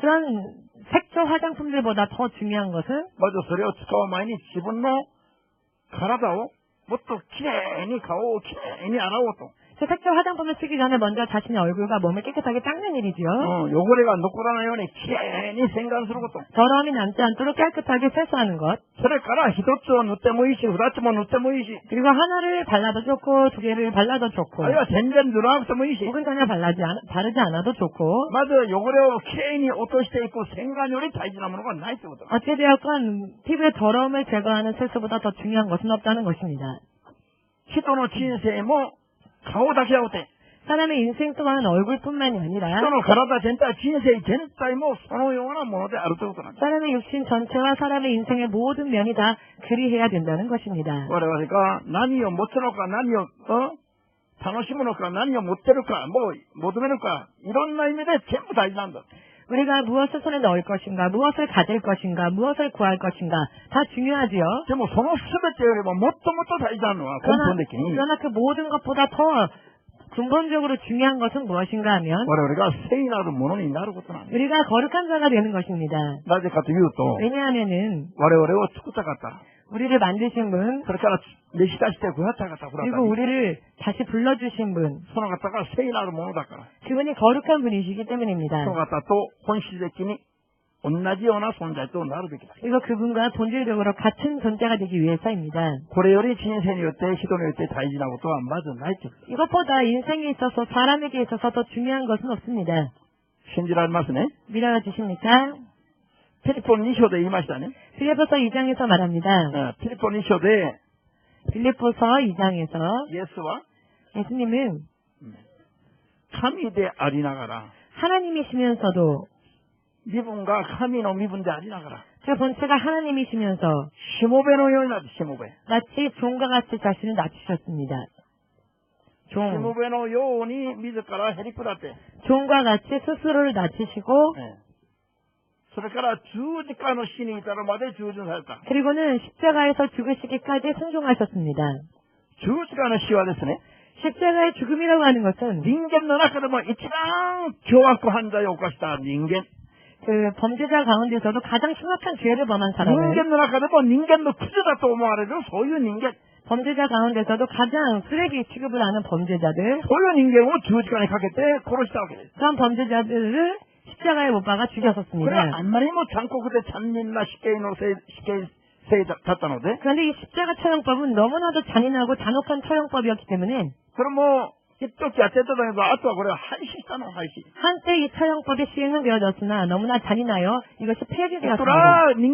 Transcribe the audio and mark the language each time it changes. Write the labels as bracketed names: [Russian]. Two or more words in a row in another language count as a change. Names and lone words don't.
[Korean] 그런 색조 화장품들보다 더 중요한 것은 [Japanese] まずそれを使う前に自分の体をもっときれいに顔をきれいに洗おうと [Korean] 그 색조 화장품을 쓰기 전에 먼저 자신의 얼굴과 몸을 깨끗하게 닦는 일이지요. [Japanese] 요거래가 残らないようにきれいに洗顔すること [Korean] 더러움이 남지 않도록 깨끗하게 세수하는 것. [Japanese] それから一つを塗ってもいいし、二つも塗ってもいいし [Korean] 그리고 하나를 발라도 좋고 두 개를 발라도 좋고 [Japanese] あるいは全然塗らなくてもいいし [Korean] 혹은 전혀 바르지 않아도 좋고 [Japanese] まず汚れをきれいに落としていく洗顔より大事なものがないということ [Korean] 어찌되었건 피부의 더러움을 제거하는 세수보다 더 중요한 것은 없다는 것입니다. [Japanese] 人の人生も顔だけじゃなくて [Korean] 사람의 인생 또한 얼굴뿐만이 아니라 [Japanese] 人の体全体、人生全体もそのようなものであるということなんです。 [Korean] 사람의 육신 전체와 사람의 인생의 모든 면이 다 그리해야 된다는 것입니다. [Japanese] 我々が何を持つのか、何を楽しむのか、何を持ってるか、もう求めるか、いろんな意味で全部大事なんだ。 [Korean] 우리가 무엇을 손에 넣을 것인가, 무엇을 가질 것인가, 무엇을 구할 것인가 다 중요하지요. [Japanese] でもその全てよりももっともっと大事なのは根本的に [Korean] 그러나 그 모든 것보다 더 근본적으로 중요한 것은 무엇인가 하면 [Japanese] 我々が聖なるものになることなんです。 [Korean] 우리가 거룩한 자가 되는 것입니다. [Japanese] なぜかというと [Korean] 왜냐하면은 [Japanese] 我々を作った方 [Korean] 우리를 만드신 분, 그리고 우리를 다시 불러주신 분, 그분이 거룩한 분이시기 때문입니다. 이거 그분과 본질적으로 같은 존재가 되기 위해서입니다. 이것보다 인생에 있어서 사람에게 있어서 더 중요한 것은 없습니다. 믿어주십니까? [Japanese] 필리포 2章で言いましたね。 [Korean] 빌립보서 2장에서 말합니다. [Japanese] 필리포 2章で [Korean] 예수님은 [Japanese] 神でありながら [Korean] 하나님이시면서도 [Japanese] 身分が神の身分でありながら [Korean] 그 본체가 하나님이시면서 [Japanese] しもべのようになってしもべ [Korean] 마치 종과 같이 자신을 낮추셨습니다. [Japanese] しもべのように自らへり下って [Korean] 종과 같이 스스로를 낮추시고 [Japanese] それから十字架の死に至るまで従順された。 [Korean] 그리고는 십자가에서 죽으시기까지 순종하셨습니다. [Japanese] 十字架の死はですね、 [Korean] 십자가의 죽음이라고 하는 것은 [Japanese] 人間の中でも一番凶悪犯罪を犯した人間。 [Korean] 그 범죄자 가운데서도 가장 심각한 죄를 범한 사람은 [Japanese] 人間の中でも人間のクズだと思われるそういう人間。 [Korean] 범죄자 가운데서도 가장 쓰레기 취급을 하는 범죄자들 [Japanese] そういう人間を十字架にかけて殺したわけです。 [Korean] 그런 범죄자들을 십자가에 못 박아 죽였었습니다. 그런데 이 십자가 처형법은 너무나도 잔인하고 잔혹한 처형법이었기 때문에 한때 이 처형법이 시행은 되어졌으나 너무나 잔인하여 이것이 폐지되었습니다.